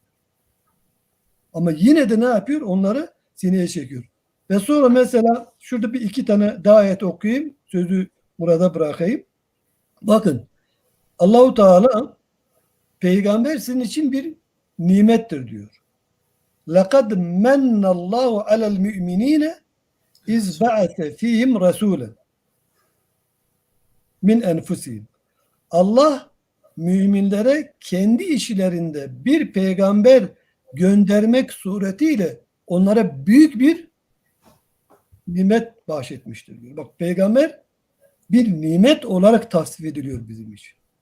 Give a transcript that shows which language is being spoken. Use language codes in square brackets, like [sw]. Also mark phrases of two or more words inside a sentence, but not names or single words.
[tr] Ama yine de ne yapıyor? Onları sineye çekiyor. Ve sonra mesela şurada bir iki tane daha ayet okuyayım. Sözü burada bırakayım. Bakın Allahu Teala peygamber sizin için bir nimettir diyor. [ar] لَقَدْ مَنَّ اللّٰهُ عَلَى الْمُؤْمِنِينَ اِذْ بَعَثَ ف۪يهِمْ رَسُولًا من أنفسهم. [tr] Allah müminlere kendi işlerinde bir peygamber göndermek suretiyle onlara büyük bir nimet bahşetmiştir diyor. Bak peygamber bir nimet olarak tasvir ediliyor bizim için.